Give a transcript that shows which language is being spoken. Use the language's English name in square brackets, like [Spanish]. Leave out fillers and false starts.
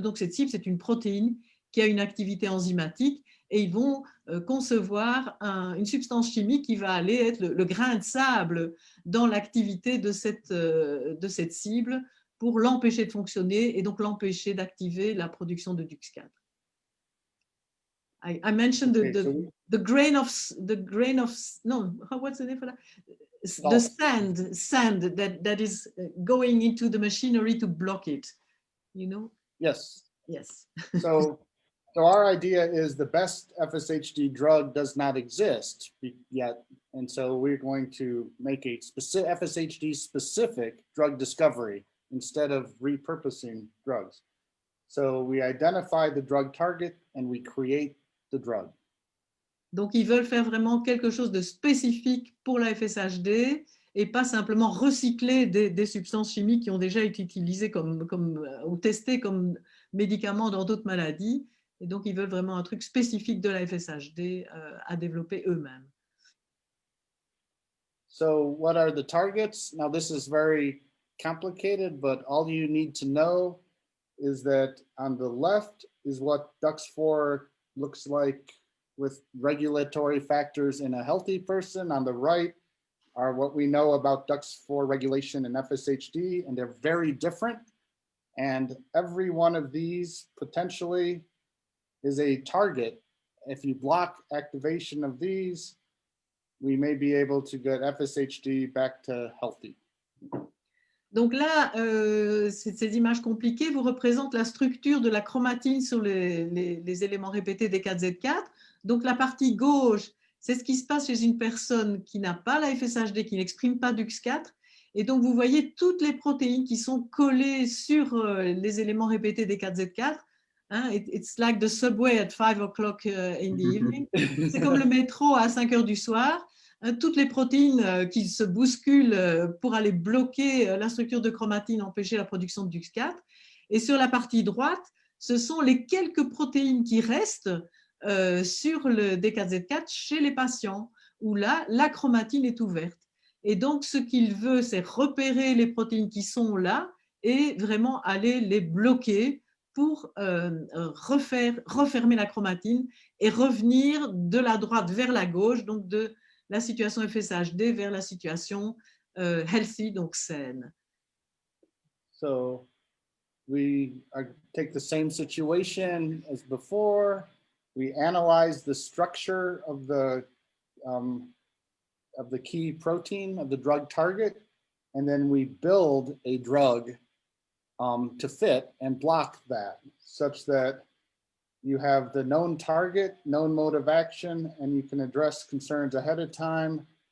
[French] Donc, cette cible, c'est une protéine qui a une activité enzymatique et ils vont concevoir une substance chimique qui va aller être le grain de sable dans l'activité de cette cible pour l'empêcher de fonctionner et donc l'empêcher d'activer la production de DUX4. [English] I mentioned the grain of no, what's the name for that? The sand that is going into the machinery to block it, you know? Yes. Yes. So our idea is the best FSHD drug does not exist yet. And so we're going to make a specific FSHD specific drug discovery instead of repurposing drugs. So we identify the drug target and we create the drug. [French] Donc, ils veulent faire vraiment quelque chose de spécifique pour la FSHD et pas simplement recycler des substances chimiques qui ont déjà été utilisées ou testées comme médicaments dans d'autres maladies. Et donc, ils veulent vraiment un truc spécifique de la FSHD à développer eux-mêmes. [English] So what are the targets? Now, this is very complicated, but all you need to know is that on the left is what DUX4 looks like with regulatory factors in a healthy person. On the right are what we know about DUX4 regulation in FSHD, and they're very different. And every one of these potentially is a target. If you block activation of these, we may be able to get FSHD back to healthy. [French] Donc là, ces images compliquées vous représentent la structure de la chromatine sur les éléments répétés des 4Z4. Donc la partie gauche, c'est ce qui se passe chez une personne qui n'a pas la FSHD, qui n'exprime pas DUX4. Et donc vous voyez toutes les protéines qui sont collées sur les éléments répétés des 4Z4. [English] Hein, it's like the subway at 5 o'clock in the evening. [French] C'est comme le métro à 5 heures du soir. Toutes les protéines qui se bousculent pour aller bloquer la structure de chromatine, empêcher la production de DUX4. Et sur la partie droite, ce sont les quelques protéines qui restent sur le D4Z4 chez les patients, où là, la chromatine est ouverte. Et donc, ce qu'il veut, c'est repérer les protéines qui sont là et vraiment aller les bloquer pour refermer la chromatine et revenir de la droite vers la gauche, donc de la situation FSHD vers la situation healthy, donc saine. [English] So we take the same situation as before. We analyze the structure of the key protein of the drug target, and then we build a drug to fit and block that, such that you have the known target, known mode of action, and you can address concerns ahead of time.